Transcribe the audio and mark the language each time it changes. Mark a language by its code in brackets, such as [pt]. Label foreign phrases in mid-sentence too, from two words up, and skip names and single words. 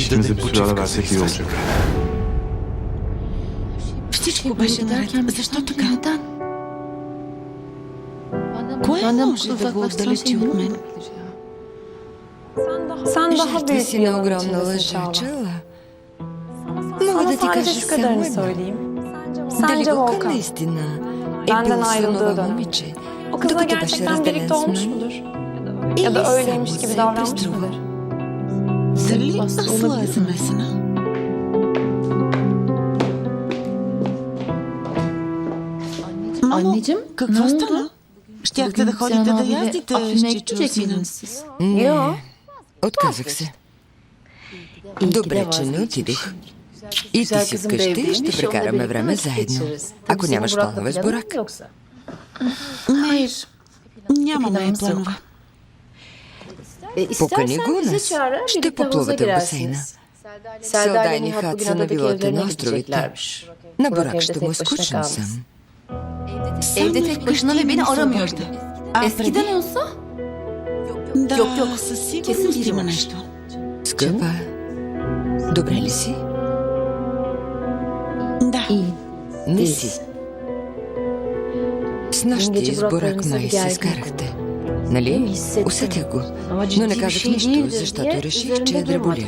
[tr] İlişkimize [bg] дадем [tr] bir süre ara [bg] почивка за [tr] versek iyi [bg] известно [tr] olacak. [bg] време. Всичко беше наред. Защо така? Кое може да го отдалечи от мен? [tr] Sen daha [bg] Жертва [tr] büyük [bg] си [tr] bir [bg] на [tr] yalan [bg] огромна [tr] içindesin [bg] лъжа, [tr] Çağla. [bg] чула? Мога [tr] Sana [bg] да ти [tr] sadece [bg] кажа [tr] şu [bg] само [tr] kadarını [bg] едно. [tr] söyleyeyim. [bg] Дали [tr] Sence [bg] Волкан [tr] Volkan [bg] наистина е [tr] benden [bg] бил с [tr] ayrıldığı [bg] онова [tr] dönem [bg] момиче, [tr] o kızla [bg] докато беше [tr] gerçekten [bg] разделен [tr] birlikte [bg] с [tr] olmuş [bg] мен? [tr] mudur? [bg] Или [tr] Ya da [bg] само [tr] öyleymiş [bg] се [tr] gibi [bg] е [tr] davranmış [bg] преструва? [tr] mıdır? [bg] Дали Асла е замесена? [tr] Anneciğim, [bg] Какво [tr] ne [bg] стана? [tr] oldu? [bg] Щяхте да ходите да яздите с Чичо сина. Не, отказах се. Добре, че не отидох. И ти си вкъщи и ще прекараме време заедно. Ако нямаш планове с Борак. [tr] Hayır. [bg] Нямаме планове. Покани го у нас. Ще поплувате в басейна. Selda и Nihat са на вилата на островите. На Борак ще му е скучно сам. [tr] Evde tek başına ve beni aramıyor gibi. Eskiden olsa [bg] Да, [tr] Yok, yok. [bg] със [tr] kesin [bg] сигурност [tr] biri [bg] има [tr] var. [bg] нещо. Скъпа, добре ли си? Да, [tr] İyi. [bg] не си. С нощи с Борак май се скарахте. Нали? Усетих го. Но не казах нищо, защото реших, че е дреболя.